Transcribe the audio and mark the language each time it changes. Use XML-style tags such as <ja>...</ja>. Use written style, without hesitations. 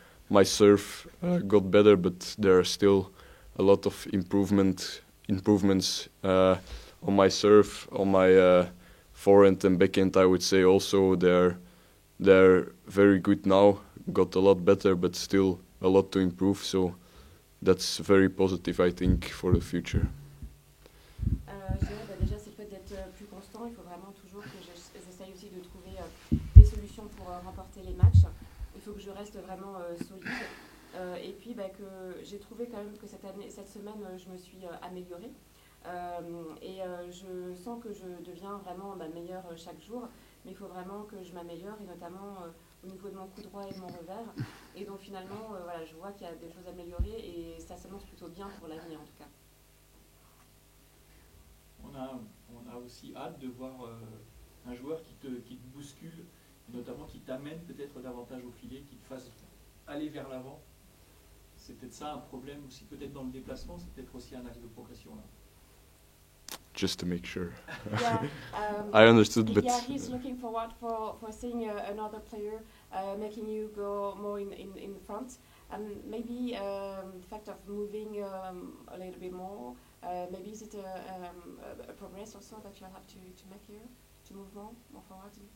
<en>My serve got better, but there are still a lot of improvements on my serve, on my forehand and backhand. I would say also they're very good now. Got a lot better, but still a lot to improve. So that's very positive, I think, for the future.</en> <fr>Je dirais déjà c'est le fait d'être plus constant. Il faut vraiment toujours que j'essaye aussi de trouver des solutions pour remporter les matchs. Il faut que je reste vraiment solide. Et puis que j'ai trouvé quand même que cette semaine, je me suis améliorée. Je sens que je deviens vraiment meilleure chaque jour. Mais il faut vraiment que je m'améliore, et notamment au niveau de mon coup droit et de mon revers. Et donc finalement, voilà, je vois qu'il y a des choses à améliorer et ça s'annonce plutôt bien pour l'avenir en tout cas. On a aussi hâte de voir un joueur qui te bouscule, et notamment qui t'amène peut-être davantage au filet, qui te fasse aller vers l'avant. C'est peut-être ça un problème aussi, peut-être dans le déplacement, c'est peut-être aussi un axe de progression là.</fr> <en>Just to make sure. Yeah, I understood, but yeah, he's looking forward for seeing another player making you go more in front, and maybe the fact of moving a little bit more. Maybe is it a progress also that you have to make here, to move more forward?</en>